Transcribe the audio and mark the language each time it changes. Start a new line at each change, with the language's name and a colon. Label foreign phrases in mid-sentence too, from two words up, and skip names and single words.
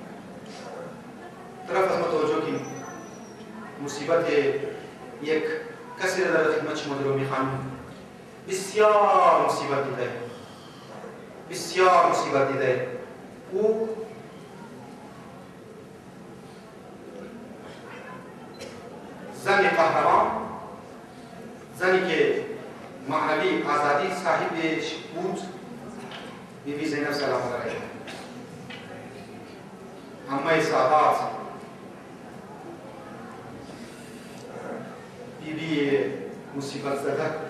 Urdu: طرف عصمت ہو جو کہ مصیبت ہے ایک
Persian: کسی را در خدمت شما درو میخوانیم بسیار مصیبت دیده، بسیار مصیبت دیده. او زن قهرمان، زنی که معنوی آزادی صاحبش بود، بیبی زینب سلام علیها، عمه سعادت، بیبی مصیبت زده.